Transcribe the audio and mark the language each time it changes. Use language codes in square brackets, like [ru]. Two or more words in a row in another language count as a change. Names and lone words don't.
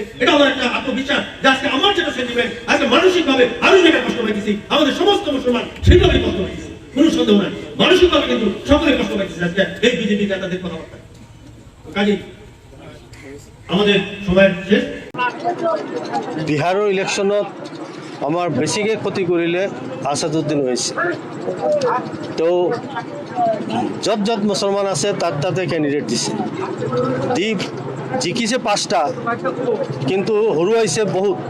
[bn] এটা আমার একটা আত্মবিশ্বাস যে আজকে আমার যেটা সেন্টিমেন্ট, আজকে মানসিকভাবে আমি যেটা কষ্ট পাইতেছি, আমাদের সমস্ত মুসলমান সেইভাবে কষ্ট পাইতেছি, কোনো সন্দেহ নাই। মানসিকভাবে কিন্তু সকলে কষ্ট পাইতেছে আজকে এই বিজেপি নেতাদের কথাবার্তা। কাজে আমাদের সময় শেষ। [as] বিহাৰৰ ইলেকশ্যনত আমাৰ বেছিকৈ ক্ষতি কৰিলে আছাদুদ্দিন ওৱেইছি। তো য'ত য'ত মুছলমান আছে তাতে কেণ্ডিডেট দিছে, দি জিকিছে 5টা, কিন্তু হৰুৱাইছে বহুত।